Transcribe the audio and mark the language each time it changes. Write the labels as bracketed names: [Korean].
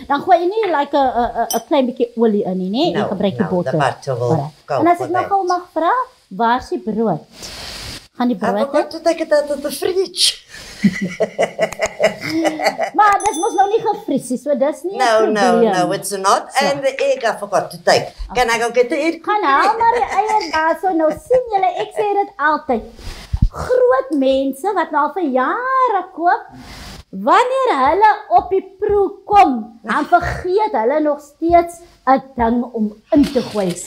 [Afrikaans] Dan gooi jy nie like 'n klein bietjie olie in nie, nee? Jy gebruik die botter. [English] The butter will go. [Afrikaans] En as ek nou gou mag vra, waar is die brood? Gaan die brood? [English] I forgot to take it out of the fridge. [Afrikaans] Maar dis mos nou nie gevries nie, so dis nie. [English] No, it's not. So. And the egg I forgot to take. Can I go get the egg? [Afrikaans] Gaan haal maar die eier daar, so nou sien julle, ek sê dit altyd. Groot mense wat nou al vir jare koop, wanneer hulle op die proe kom, dan vergeet hulle nog steeds 'n ding om in te gooi.